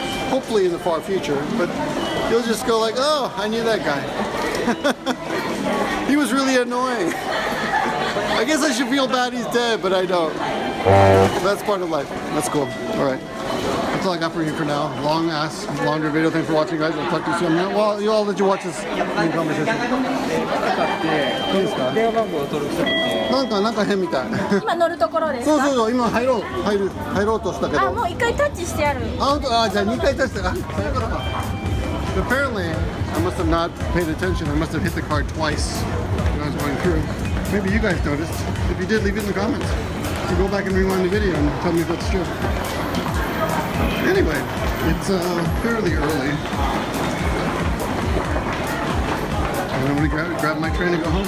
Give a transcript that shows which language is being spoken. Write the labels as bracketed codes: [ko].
[en] Hopefully in the far future, but you'll just go like, oh, I knew that guy. He was really annoying. I guess I should feel bad he's dead, but I don't. That's part of life. That's cool. All right. That's all I got for you for now. Longer video. Thanks for watching, guys. I'll talk to you soon. Well, you all let you watch this main conversation. [ja] いいですか？電話番号を登録したくて。なんか変みたい。今乗るところですか？そう、今入ろうとしたけど。あ、もう一回タッチしてある。あ、じゃあ2回タッチした。そういうことか。 [en] Apparently, I must have not paid attention. I must have hit the card twice when I was going through. Maybe you guys noticed. If you did, leave it in the comments. So go back and rewind the video and tell me if that's true. Anyway, it's fairly early. And I'm gonna grab my train and go home.